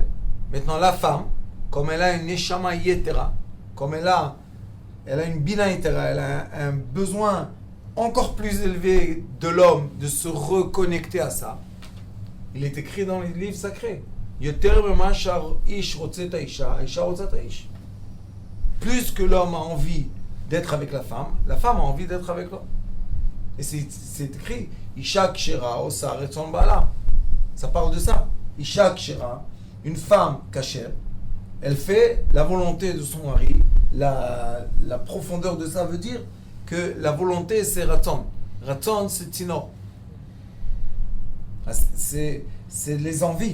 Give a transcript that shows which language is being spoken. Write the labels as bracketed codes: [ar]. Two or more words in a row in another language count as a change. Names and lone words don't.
[fr] Maintenant, la femme, comme elle a une [he] נשמה יתרה, [fr] comme elle a une [he] בינה יתרה, [fr] elle a un besoin encore plus élevé de l'homme de se reconnecter à ça. Il est écrit dans les livres sacrés. Plus que l'homme a envie d'être avec la femme a envie d'être avec l'homme. Et c'est écrit, [he] אשה כשרה עושה רצון בעלה. [fr] Ça parle de ça. [he] אשה כשרה, [fr] une femme kashère, elle fait la volonté de son mari. La profondeur de ça veut dire que la volonté c'est ratzon. Ratzon c'est tinor. C'est les envies.